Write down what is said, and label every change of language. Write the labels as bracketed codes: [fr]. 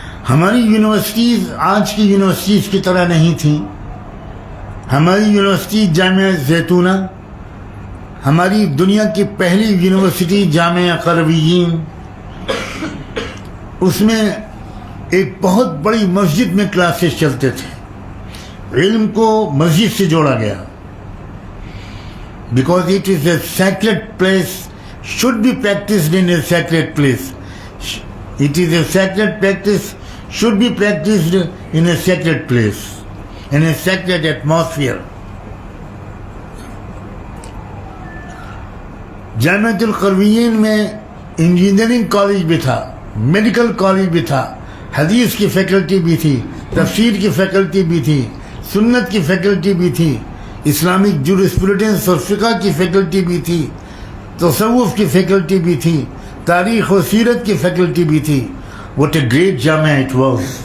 [ur] ہماری یونیورسٹیز آج کی یونیورسٹیز کی طرح نہیں تھیں۔ ہماری یونیورسٹی جامعہ زیتونہ، ہماری دنیا کی پہلی یونیورسٹی جامعہ قرویین، اس میں ایک بہت بڑی مسجد میں کلاسز چلتے تھے۔ علم کو مسجد سے جوڑا گیا، [en] because it is a sacred place, should be practiced in a sacred place. It is a sacred practice, should be practiced in a sacred place, in a sacred atmosphere. [ur] Jamiatul القرویین میں انجینئرنگ کالج بھی تھا، medical college بھی تھا، حدیث کی faculty بھی تھی، تفسیر کی فیکلٹی بھی تھی، سنت کی فیکلٹی بھی تھی، اسلامک جورسپروڈنس اور فقہ کی فیکلٹی بھی تھی، تصوف کی فیکلٹی بھی تھی، تاریخ و سیرت کی فیکلٹی بھی تھی۔ [en] What a great Jamia it was.